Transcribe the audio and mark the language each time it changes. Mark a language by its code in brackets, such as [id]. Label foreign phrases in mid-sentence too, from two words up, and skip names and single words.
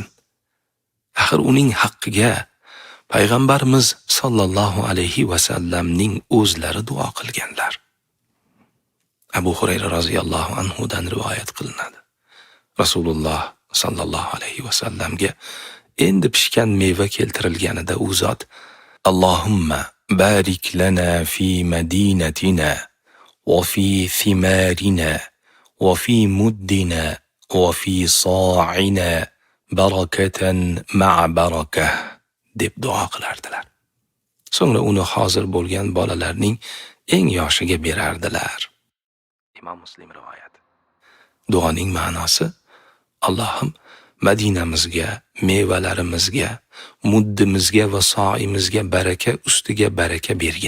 [uz] Axir uning haqqiga payg'ambarimiz sallallohu alayhi va sallamning o'zlari duo qilganlar. Abu Hurayra roziyallohu anhu dan rivoyat qilinadi. Rasululloh sallallohu alayhi va sallamga endi pishgan meva keltirilganida u zot: [ar] اللهم بارك لنا في مدينتنا وفي ثمارنا وفي مدنا وفي صاعنا بركة مع بركة [uz] deb duo qilardilar. So'ngra uni hozir bo'lgan bolalarning eng yoshiga berardilar. Imom Muslim rivoyat. Duoning ma'nosi: Allohim Madinamizga, mevalarimizga, muddimizga va so'imizga baraka ustiga baraka bergin.